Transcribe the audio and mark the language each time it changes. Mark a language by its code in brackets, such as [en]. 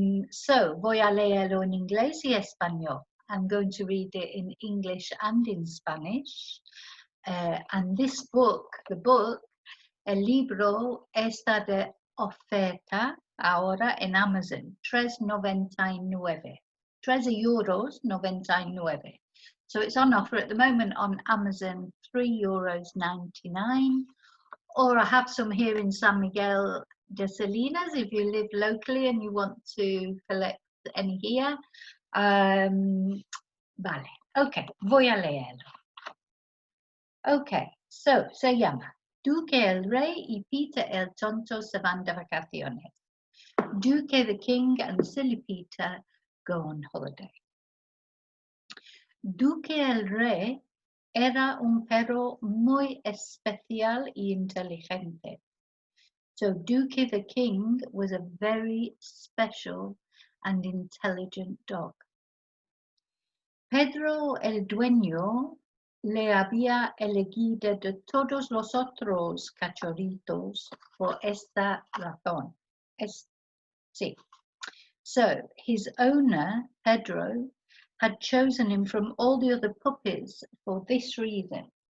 [es] So, voy a leerlo en inglés y español. [en] I'm going to read it in English and in Spanish. And this book, [es] el libro está de oferta ahora en Amazon, €3.99. €3.99. [en] So it's on offer at the moment on Amazon, €3.99. Or I have some here in San Miguel de Salinas if you live locally and you want to collect any here. [es] Vale, ok, voy a leerlo. Ok, so se llama Duque el Rey y Peter el Tonto se van de vacaciones. [en] Duque the King and Silly Peter go on holiday. [es] Duque el Rey era un perro muy especial y inteligente. [en] So Duque the King was a very special and intelligent dog. [es] Pedro el dueño le había elegido de todos los otros cachorritos por esta razón. Sí. [en] So his owner, Pedro, had chosen him from all the other puppies for this reason.